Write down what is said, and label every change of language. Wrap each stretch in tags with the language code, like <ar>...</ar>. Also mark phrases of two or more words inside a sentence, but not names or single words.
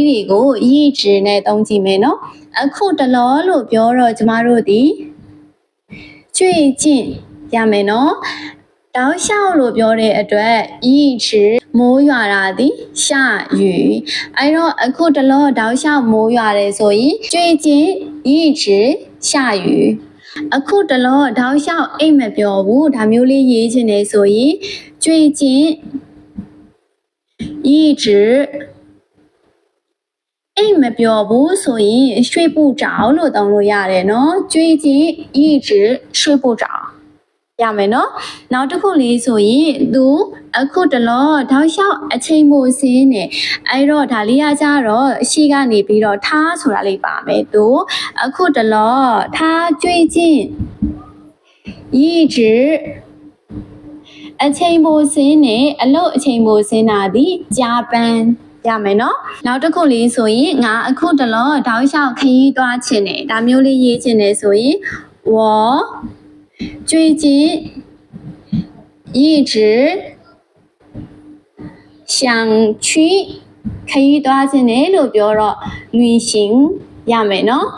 <my>တွေကိုရည်ချီနဲ့သုံးကြည့်မယ်နော်အခုတလောလို့ပြောတော့ကျမတို့ဒီကျွေးကျင့်ရမယ်နော်တောက်လျှောက်လို့ပြောတဲ့အတွက်ရည်ချီမိုးရွာတာဒီ下雨အဲ့တော့အခုတလောတောက်လျှောက်မိုးရွာတယ်ဆိုရင်</my> <zh>最近一直下雨</zh> <my>အခုတလောတောက်လျှောက်အိတ်မပြောဘူးဒါမျိုးလေးရေးချင်တယ်ဆိုရင်最近一直အိတ်မပြောဘူးဆိုရင်睡不着လို့သုံးလို့ရတယ်နော်</my> <zh>最近一直睡不着</zh> <my>ရမယ်နော်နောက်တစ်ခုလေးဆိုရင်သူအခုတလောတောက်လျှောက်အချိန်မို့စင်းနေအဲ့တော့ဒါလေးကကြတော့ရှေ့ကနေပြီးတော့ထားဆိုတာလေးပါမယ်သူအခုတလောထား</my> <zh>最近一直</zh> <my>အချိန်မို့စင်းနေအလုပ်အချိန်မို့စင်းတာဒီဂျပန်ရမယ်နော်နောက်တစ်ခုလေးဆိုရင်ငါအခုတလောတောက်လျှောက်ခရီးသွားချင်တယ်ဒါမျိုးလေးရေးချင်တယ်ဆိုရင်</my> <zh>我最近一直想去</zh> <my>ခရီးသွားခြင်းနဲ့လို့ပြောတော့旅行ရမယ်နော်</my>